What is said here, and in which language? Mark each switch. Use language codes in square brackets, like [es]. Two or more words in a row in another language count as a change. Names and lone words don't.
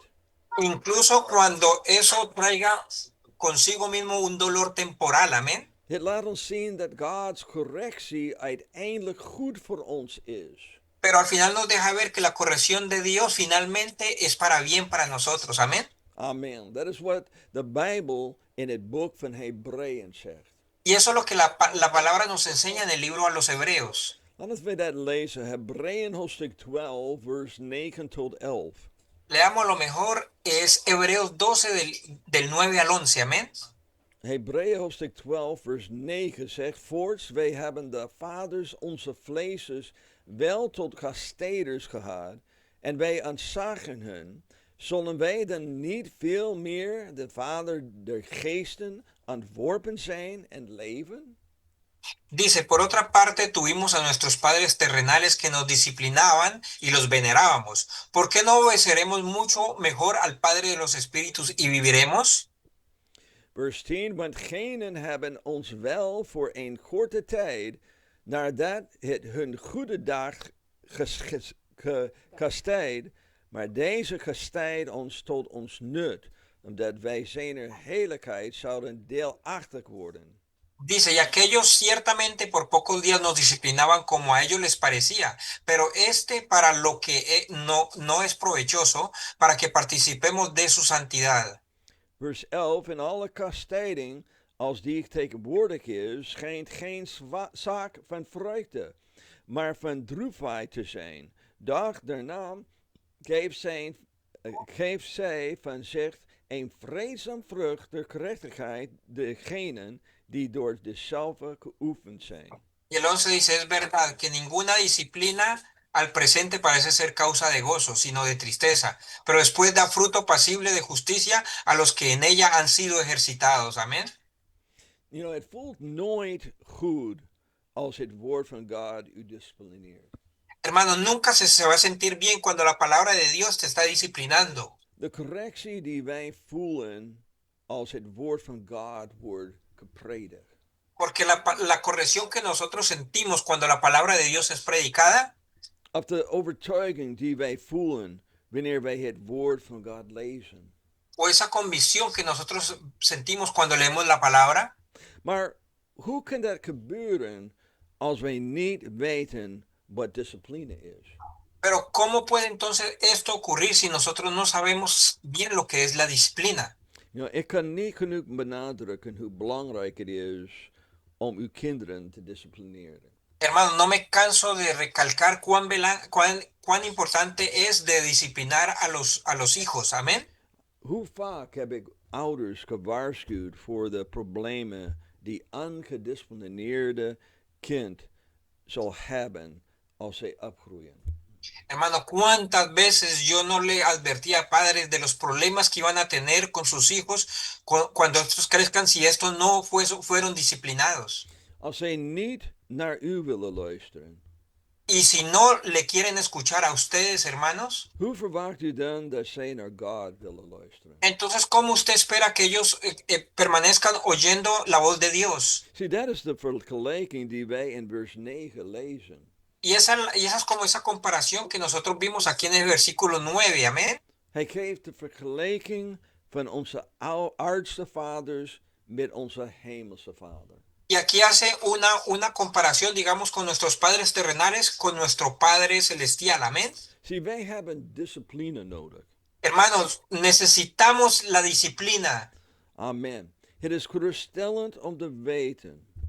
[es] Incluso cuando eso traiga consigo mismo un dolor temporal, amén. [nl] Het laat ons zien dat Gods correctie uiteindelijk goed voor ons is. [es] Pero al final nos deja ver que la corrección de Dios finalmente es para bien para nosotros, amén. [nl] Amen. Dat is wat de Bijbel in het boek van Hebreeën zegt. [es] Y eso es lo que la palabra nos enseña en el libro a los Hebreos. [nl] Laten we dat lezen. Hebreeën hoofdstuk 12, vers 9 tot 11. [es] Leamos lo mejor, es Hebreos 12 del 9 al 11, amén. [nl] Hebreeën hoofdstuk 12, vers 9 zegt: Voorts, wij hebben de vaders onze vleesjes wel tot kastijders gehad, en wij ontzagen hun. Zullen wij dan niet veel meer de vader der geesten ontworpen zijn en leven? [es] Dice, por otra parte, tuvimos a nuestros padres terrenales que nos disciplinaban y los venerábamos. ¿Por qué no obedeceremos mucho mejor al Padre de los Espíritus y viviremos? [nl] Vers 10, want genen hebben ons wel voor een korte tijd, nadat het hun goede dag kastijd, maar deze kastijd ons tot ons nut, omdat wij zijner heerlijkheid zouden deelachtig worden. [es] Dice, y aquellos ciertamente por pocos días nos disciplinaban como a ellos les parecía, pero para lo que no es provechoso, para que participemos de su santidad. [nl] Vers 11, in alle kastijding, als die tegenwoordig is, schijnt geen zaak van vreugde, maar van droefheid te zijn. Doch daarna geeft zij van zich een vreedzaam vrucht der gerechtigheid degenen die door dezelfde geoefend zijn. [es] Y el 11 dice, es verdad que ninguna disciplina al presente parece ser causa de gozo, sino de tristeza, pero después da fruto pasible de justicia a los que en ella han sido ejercitados. Amén. [en] You know, [nl] het voelt nooit goed als het woord van God u disciplineert. [es] Hermano, nunca se va a sentir bien cuando la palabra de Dios te está disciplinando. [nl] De correctie die wij voelen als het woord van God wordt gepredikt. [es] Porque la corrección que nosotros sentimos cuando la palabra de Dios es predicada, [nl] Of de overtuiging die wij voelen wanneer wij het woord van God lezen. [es] o esa convicción que nosotros sentimos cuando leemos la palabra. [nl] Maar hoe kan dat gebeuren als wij niet weten wat discipline is? [es] Pero ¿cómo puede entonces esto ocurrir si nosotros no sabemos bien lo que es la disciplina? [en] You know, [nl] ik kan niet genoeg benadrukken hoe belangrijk het is om uw kinderen te disciplineren. [es] Hermano, no me canso de recalcar cuán importante es de disciplinar a los hijos. Amén. [nl] Hoe vaak heb ik ouders gewaarschuwd voor de problemen die ongedisciplineerde kind zal hebben als zij opgroeien. [es] Hermano, ¿cuántas veces yo no le advertí a padres de los problemas que iban a tener con sus hijos cuando estos crezcan si estos no fueron disciplinados? [nl] Als zij niet naar u willen luisteren, [es] Y si no le quieren escuchar a ustedes, hermanos, [nl] hoe verwacht u dan dat zij naar God willen luisteren? [es] entonces, ¿cómo usted espera que ellos permanezcan oyendo la voz de Dios? [nl] Zie, dat is de vergelijking die wij in vers 9 lezen. [es] Y esa es como esa comparación que nosotros vimos aquí en el versículo 9, amén. [nl] Hij geeft de vergelijking van onze aardse vaders met onze hemelse vader. [es] Y aquí hace una comparación, digamos, con nuestros padres terrenales, con nuestro Padre celestial, amén. [nl] Zie, wij hebben discipline nodig. [es] Hermanos, necesitamos la disciplina. [nl] Amen. Het is geruststellend om te weten